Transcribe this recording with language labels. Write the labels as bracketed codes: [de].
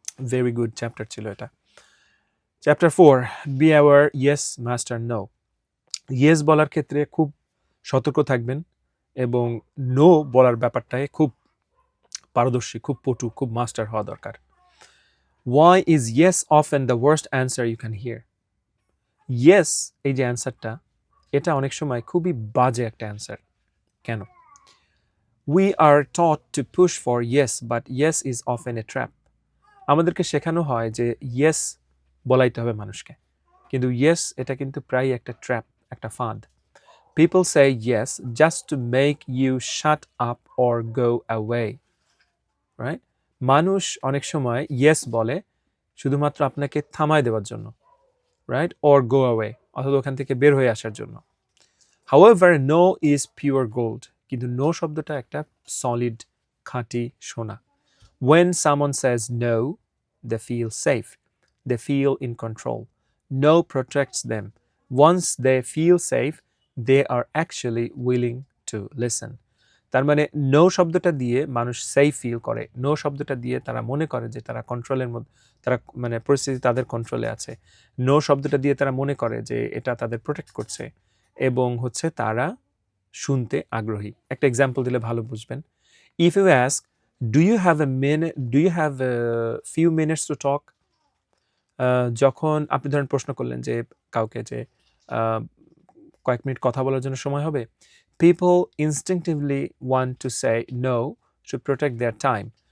[bn] Very good chapter ছিল এটা। Chapter 4, [en] Be aware yes master no. [bn] Yes বলার ক্ষেত্রে খুব সতর্ক থাকবেন এবং নো বলার ব্যাপারটায় খুব পারদর্শী, খুব পটু, খুব মাস্টার হওয়া দরকার। [en] Why is yes often the worst answer you can hear? [bn] Yes এই যে অ্যান্সারটা, এটা অনেক সময় খুবই বাজে একটা অ্যান্সার। কেন? [en] We are taught to push for yes, but yes is often a trap. [bn] আমাদেরকে শেখানো হয় যে yes বলাইতে হবে মানুষকে, কিন্তু yes এটা কিন্তু প্রায় একটা ট্র্যাপ, একটা ফাঁদ। [en] People say yes just to make you shut up or go away. Right? [bn] মানুষ অনেক সময় yes বলে শুধুমাত্র আপনাকে থামায় দেওয়ার জন্য, right? [en] Or go away, [bn] অথবা ওখান থেকে বের হয়ে আসার জন্য। [en] However, no is pure gold. [bn] কিন্তু no শব্দটা একটা সলিড, খাঁটি সোনা। [en] When someone says no, they feel safe. They feel in control. No protects them. Once they feel safe, they are actually willing to listen. [bn] তার মানে no শব্দটা দিয়ে মানুষ সেফ ফিল করে, নো শব্দটা দিয়ে তারা মনে করে যে তারা কন্ট্রোলের মধ্যে, তারা মানে পরিস্থিতি তাদের কন্ট্রোলে আছে। নো শব্দটা দিয়ে তারা মনে করে যে এটা তাদের প্রোটেক্ট করছে এবং হচ্ছে তারা শুনতে আগ্রহী। একটা এক্সাম্পল দিলে ভালো বুঝবেন। [en] if you ask do you have a few minutes to talk, [bn] যখন আপনি ধরেন প্রশ্ন করলেন যে কাউকে যে কয়েক মিনিট কথা বলার জন্য সময় হবে, [en] People instinctively want to say no to protect their time.